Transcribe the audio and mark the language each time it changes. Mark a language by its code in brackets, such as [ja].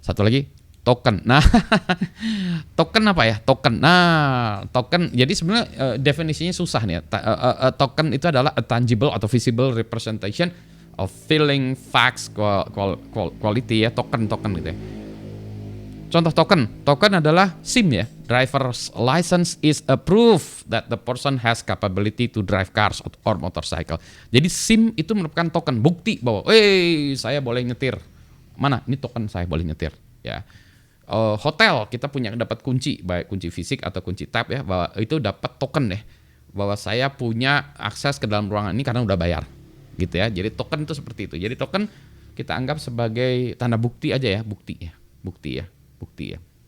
[id] Satu lagi, token. Nah, token apa ya? Token. Nah, token. Jadi sebenarnya definisinya susah nih. Token itu adalah [en] a tangible [id] atau [en] visible representation of feeling, facts, quality [id] ya. Token gitu ya. Contoh token adalah SIM ya. [en] Driver's license is a proof that the person has capability to drive cars or motorcycle. [id] Jadi SIM itu merupakan token, bukti bahwa, saya boleh nyetir. Mana? Ini token saya boleh nyetir. Ya. Hotel kita dapat kunci, baik kunci fisik atau kunci tab ya, bahwa itu dapat token deh, bahwa saya punya akses ke dalam ruangan ini karena udah bayar, gitu ya. Jadi token itu seperti itu. Jadi token kita anggap sebagai tanda bukti aja ya, bukti ya.